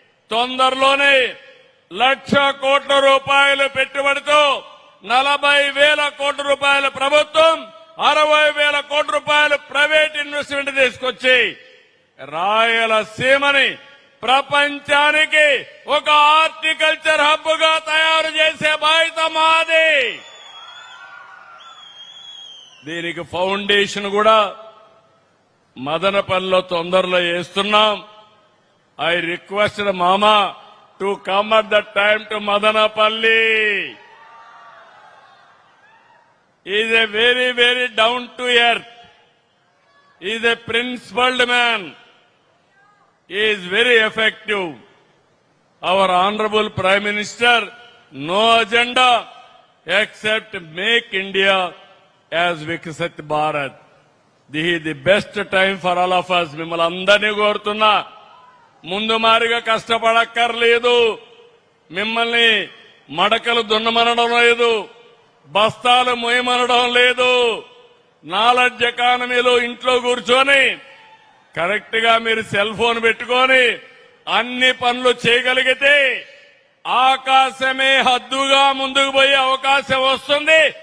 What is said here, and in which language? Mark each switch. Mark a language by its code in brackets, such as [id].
[te] తొందరలోనే 1,00,000 కోట్ల రూపాయలు పెట్టుబడితో 40,000 కోట్ల రూపాయల ప్రభుత్వం, 60,000 కోట్ల రూపాయలు ప్రైవేట్ ఇన్వెస్ట్మెంట్ తీసుకొచ్చి రాయలసీమని ప్రపంచానికి ఒక హార్టికల్చర్ హబ్ గా తయారు చేసే బాధ్యత మాది. దీనికి ఫౌండేషన్ కూడా మదనపల్లిలో తొందరలో వేస్తున్నాం. [en] I request మామా, to come at that time to Madanapalli. He is a very, very down to earth. He is a principled man. He is very effective. Our Honorable Prime Minister, no agenda except make India as Viksit Bharat. This is the best time for all of us. [te] మిమ్మల్ని అందరినీ కోరుతున్నా, ముందు మారిగా కష్టపడక్కర్లేదు. మిమ్మల్ని మడకలు దున్నమనడం లేదు, బస్తాలు మోయమనడం లేదు. నాలెడ్జ్ ఎకానమీలో ఇంట్లో కూర్చొని కరెక్ట్ గా మీరు సెల్ ఫోన్ పెట్టుకొని అన్ని పనులు చేయగలిగితే ఆకాశమే హద్దుగా ముందుకు పోయే అవకాశం వస్తుంది.